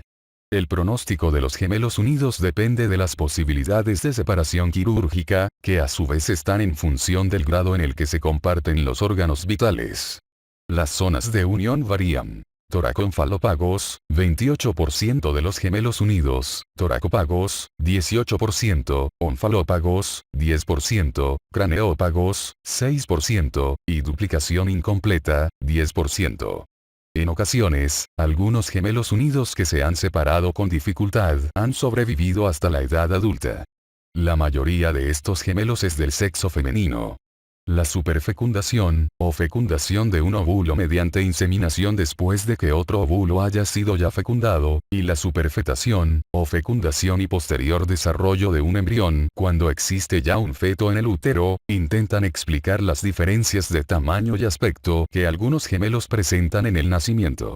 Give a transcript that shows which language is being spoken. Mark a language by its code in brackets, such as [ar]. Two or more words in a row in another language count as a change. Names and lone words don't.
[es] El pronóstico de los gemelos unidos depende de las posibilidades de separación quirúrgica, que a su vez están en función del grado en el que se comparten los órganos vitales. Las zonas de unión varían. Toracoonfalópagos, 28% de los gemelos unidos, toracópagos, 18%, onfalópagos, 10%, craneópagos, 6%, y duplicación incompleta, 10%. En ocasiones, algunos gemelos unidos que se han separado con dificultad han sobrevivido hasta la edad adulta. La mayoría de estos gemelos es del sexo femenino. La superfecundación, o fecundación de un óvulo mediante inseminación después de que otro óvulo haya sido ya fecundado, y la superfetación, o fecundación y posterior desarrollo de un embrión cuando existe ya un feto en el útero, intentan explicar las diferencias de tamaño y aspecto que algunos gemelos presentan en el nacimiento.